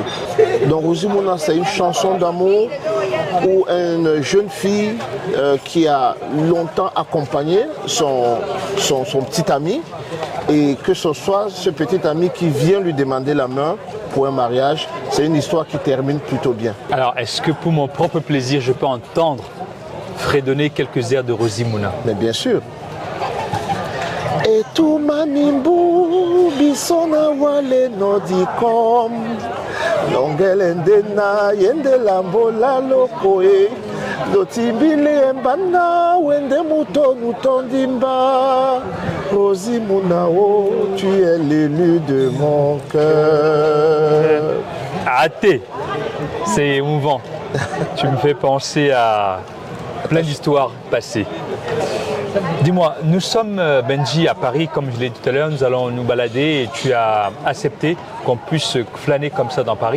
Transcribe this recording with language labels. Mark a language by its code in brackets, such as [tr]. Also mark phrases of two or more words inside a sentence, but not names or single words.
[fr] Donc Rosie Mouna, c'est une chanson d'amour où une jeune fille qui a longtemps accompagné son petit ami, et que ce soit ce petit ami qui vient lui demander la main pour un mariage, c'est une histoire qui termine plutôt bien. Alors, est-ce que pour mon propre plaisir, je peux entendre fredonner quelques airs de Rosie Mouna? Mais bien sûr. Et tout [dua] manimbu bisona wale no dikom longelendena yende lambola lokoe lotibile mbana wende mutonu tondimba Rosie Mounao, [fr] tu es l'élu de mon cœur. Arrêtez, c'est émouvant. Tu me fais penser à plein d'histoires passées. Dis-moi, nous sommes, Benji, à Paris, comme je l'ai dit tout à l'heure, nous allons nous balader et tu as accepté qu'on puisse flâner comme ça dans Paris.